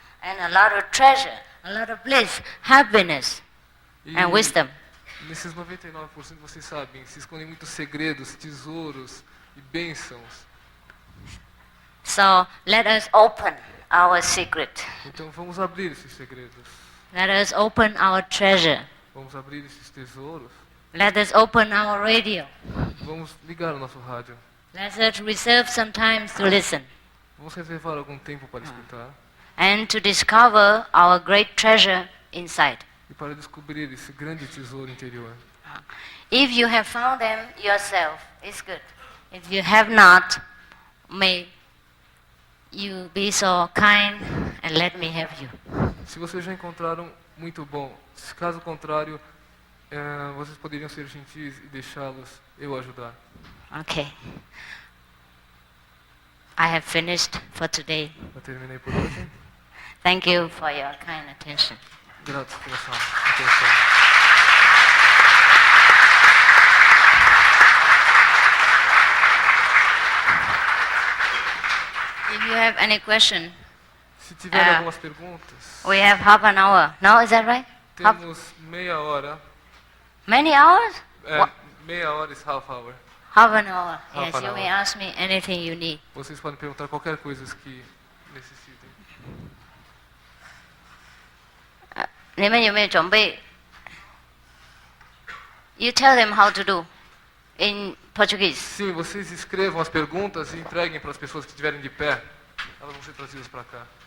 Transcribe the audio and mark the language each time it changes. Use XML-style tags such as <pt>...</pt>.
<en>and a lot of treasure, a lot of bliss, happiness, and wisdom.</en> <pt>Nesses 99% vocês sabem, se escondem muitos segredos, tesouros e bênçãos.</pt> <en>So let us open our secret.</en> <pt>Então vamos abrir esses segredos.</pt> <en>Let us open our treasure.</en> <pt>Vamos abrir esses tesouros.</pt> <en>Let us open our radio.</en> <pt>Vamos ligar o nosso rádio.</pt> <en>Let us reserve some time to listen</en> <pt>Vamos reservar algum tempo para escutar</pt> <en>and to discover our great treasure inside.</en> <pt>e para descobrir esse grande tesouro interior.</pt> <en>If you have found them yourself, it's good. If you have not, may you be so kind and let me have you.</en> <pt>Se vocês já encontraram, muito bom. Se caso contrário, vocês poderiam ser gentis e deixá-los eu ajudar.</pt> <en>Okay. I have finished for today.</en> <pt>Eu terminei por hoje.</pt> <en>Thank you for your kind attention.</en> <pt>Graças pela sua atenção.</pt> <en>If you have any question,</en> <pt>Se tiver algumas perguntas,</pt> <en>we have half an hour. No, is that right?</en> <pt>temos meia hora.</pt> <en>Many hours?</en> <pt>Meia hora</pt> <en>is half hour. Half an hour. Half Yes, an you hour. may ask me anything you need.</en> <pt>Vocês podem perguntar qualquer coisa que necessitem.</pt> <zh>你们有没有准备</zh> <en>You tell them how to do in Portuguese.</en> <pt>Sim, vocês escrevam as perguntas e entreguem para as pessoas que estiverem de pé. Elas vão ser trazidas para cá.</pt>